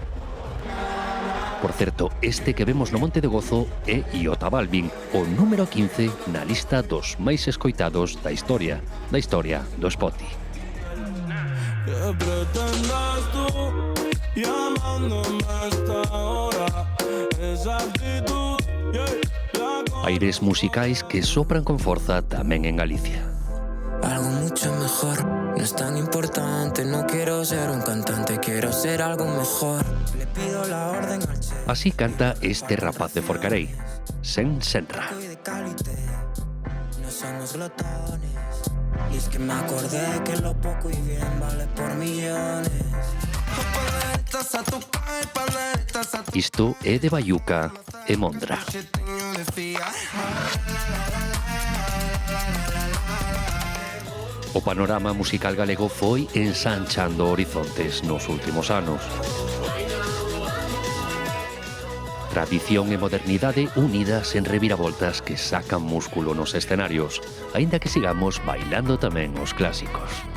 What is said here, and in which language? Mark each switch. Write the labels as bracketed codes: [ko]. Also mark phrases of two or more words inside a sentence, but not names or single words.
[gl] Por certo, este que vemos no Monte de Gozo é J Balvin, o número 15 na lista dos máis escoitados da historia do Spotify. Aires musicais que sopran con forza tamén en Galicia. [es] Algo mucho mejor, no es tan importante, no quiero ser un cantante, quiero ser algo mejor. Le pido la orden al chef. [gl] Así canta este rapaz de Forcarei, Sen Senra. [es] No somos glotones, y es que me acordé que lo poco y bien vale por millones. [gl] Isto é de Bayuca e Mondra. O panorama musical galego foi ensanchando horizontes nos últimos anos. Tradición e modernidade unidas en reviravoltas que sacan músculo nos escenarios, aínda que sigamos bailando tamén os clásicos.